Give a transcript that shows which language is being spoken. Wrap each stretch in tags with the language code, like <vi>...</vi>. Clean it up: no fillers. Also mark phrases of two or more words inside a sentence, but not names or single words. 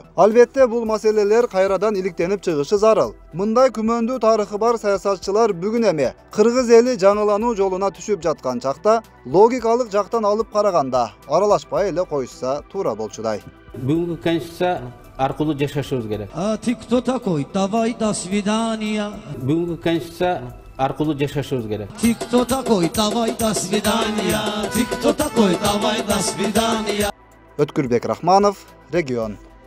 <ky>Албетте бул маселелер кайрадан иликтенип чыгышы зарыл. Мындай күмөндүү тарыхы бар саясатчылар бүгүн эми кыргыз эли жаңылануу жолуна түшүп жаткан чакта логикалык жактан алып караганда аралашпай эле коюшса туура болчудай. Бүгүнкү конституция аркылуу жашашыбыз керек.</ky> <ru>А ты кто такой? Давай до свидания.</ru> <ky>Бүгүнкү конституция аркылуу жашашыбыз керек.</ky> <ru>Ты кто такой? Давай до свидания. Ты кто такой? Давай до свидания.</ru> <ky>Өткүрбек Рахманов, Регион.</ky>